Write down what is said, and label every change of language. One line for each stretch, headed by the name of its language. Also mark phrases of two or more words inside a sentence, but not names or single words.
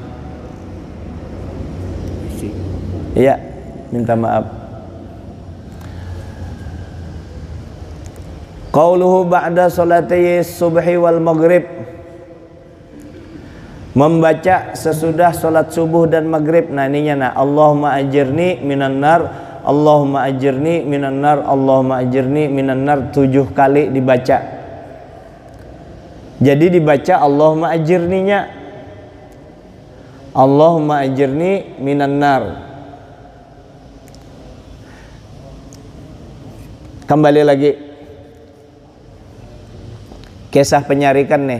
Indonesian: Iya, minta maaf.
Arabic: قوله بعد صلاتي الصبح والمغرب,
Indonesian: membaca sesudah salat subuh dan maghrib. Nah ininya, nah
Arabic: اللهم أجرني من النار، اللهم أجرني من النار، اللهم أجرني من النار 7
Indonesian: kali dibaca. Jadi dibaca Allahumma ajirninya,
Arabic: اللهم أجرني من النار.
Indonesian: Kembali lagi kisah penyarikan nih.